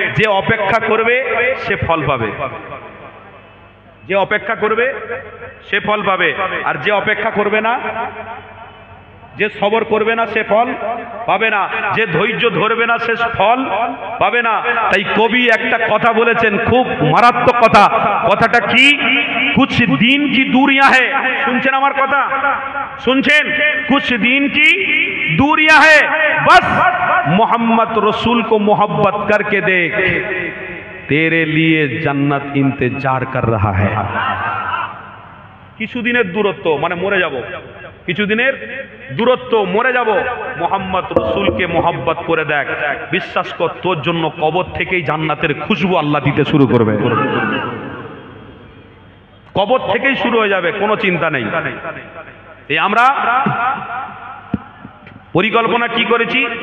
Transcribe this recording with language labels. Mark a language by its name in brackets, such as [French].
[Bangla] যে অপেক্ষা করবে সে ফল পাবে, যে অপেক্ষা করবে সে ফল পাবে, আর যে অপেক্ষা করবে না, যে সবর করবে না সে ফল পাবে না, যে ধৈর্য ধরবে না সে ফল পাবে না। তাই কবি একটা কথা বলেছেন, খুব মারাত্মক কথা। কথাটা কি? [Hindi] কুছ দিন কি दूरियां है। [Bangla] শুনছেন আমার কথা? শুনছেন? [Hindi] कुछ दिन की दूरियां है, बस मोहम्मद रसूल को मोहब्बत करके देख, तेरे लिए जन्नत इंतजार कर रहा है। [Bangla] কিছুদিনের দূরত্ব, মানে মরে যাব, কিছুদিনের দূরত্ব, মরে যাব। মোহাম্মদ রসুলকে মোহাব্বত করে দেখ, বিশ্বাস কর তোর জন্য কবর থেকেই জান্নাতের খুশবু আল্লাহ দিতে শুরু করবে। কবর থেকেই শুরু হয়ে যাবে, কোনো চিন্তা নেই। এই আমরা পরিকল্পনা কি করেছি?